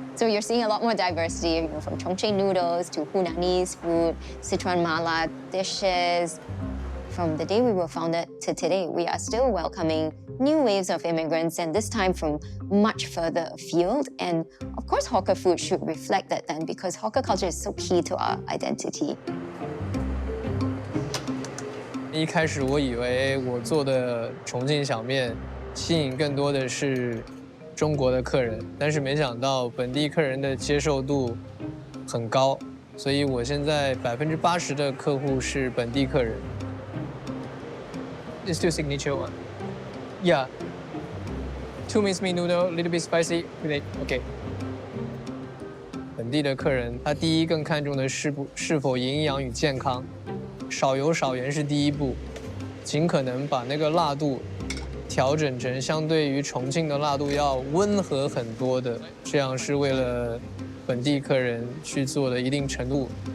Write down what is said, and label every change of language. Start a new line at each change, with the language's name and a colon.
English: So you're seeing a lot more diversity, from Chongqing noodles to Hunanese food, Sichuan mala dishes. From the day we were founded to today, we are still welcoming new waves of immigrants, and this time from much further afield. And of course, hawker food should reflect that then, because hawker culture is so key to our identity.
Chinese: 一开始我以为我做的重庆小面吸引更多的是中国的客人，但是没想到本地客人的接受度很高，所以我现在80%的客户是本地客人。
English: It's two signature one. Yeah. Two minced meat noodle, little bit spicy. Okay.
Chinese: 本地的客人他第一更看重的是否营养与健康。少油少盐是第一步，尽可能把那个辣度调整成相对于重庆的辣度要温和很多的，这样是为了本地客人去做的一定程度。